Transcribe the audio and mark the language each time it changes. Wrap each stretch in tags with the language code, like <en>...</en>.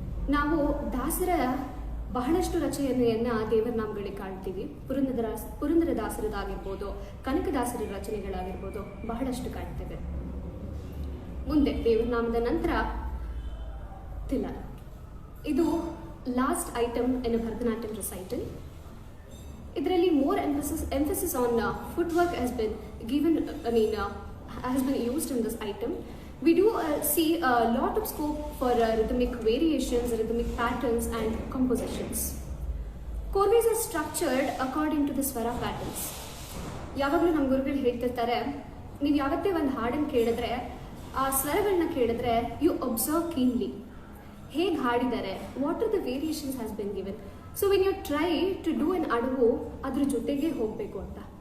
<kn>ನಾವು ದಾಸರ ಬಹಳಷ್ಟು ರಚನೆಯನ್ನು ದೇವರ ನಾಮಗಳಿಗೆ ಕಾಣ್ತೀವಿ. ಪುರಂದರದಾಸರದಾಗಿರ್ಬೋದು, ಕನಕದಾಸರ ರಚನೆಗಳಾಗಿರ್ಬೋದು, ಬಹಳಷ್ಟು ಕಾಣ್ತೇವೆ. ಮುಂದೆ ದೇವರ ನಾಮದ ನಂತರ ತಿಲಾನ.</kn> <en>ಇದು last item in Bharatanatyam recital. ಇದರಲ್ಲಿ more emphasis on footwork has been given, has been used in this item. We do see a lot of scope for rhythmic variations, rhythmic patterns and compositions. Corveys are structured according to the swara patterns.</en> <kn>ಯಾವಾಗಲೂ ನಮ್ಮ ಗುರುಗಳು ಹೇಳ್ತಿರ್ತಾರೆ, ನೀವು ಯಾವತ್ತೇ ಒಂದು ಹಾಡನ್ನು ಕೇಳಿದ್ರೆ, ಆ ಸ್ವರಗಳನ್ನ ಕೇಳಿದ್ರೆ</kn> <en>you observe keenly</en> <kn>ಹೇಗೆ ಹಾಡಿದ್ದಾರೆ,</kn> <en>What are the variations has been given. So when you try to do an ಅಡುಗು</en> <kn>ಅದ್ರ ಜೊತೆಗೆ ಹೋಗಬೇಕು ಅಂತ.</kn>